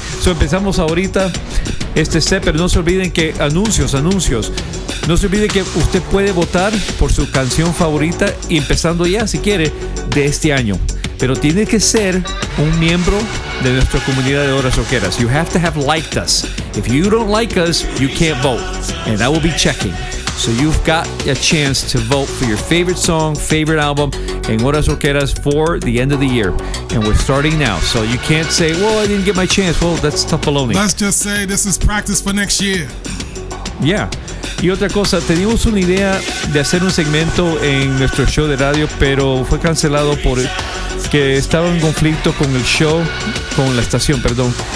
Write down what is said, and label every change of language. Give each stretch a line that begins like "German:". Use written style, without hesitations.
Spanish: So empezamos ahorita este set, pero no se olviden que anuncios. No se olvide que usted puede votar por su canción favorita, y empezando ya, si quiere, de este año. Pero tiene que ser un miembro de nuestra comunidad de horas rockeras.
English: You have to have liked us. If you don't like us, you can't vote. And I will be checking. So you've got a chance to vote for your favorite song, favorite album en horas rockeras for the end of the year. And we're starting now. So you can't say, well, I didn't get my chance. Well, that's tough baloney. Let's just say this is practice for next year. Yeah.
Spanish: Y otra cosa, teníamos una idea de hacer un segmento en nuestro show de radio, pero fue cancelado por que estaba en conflicto con el show, con la estación, perdón.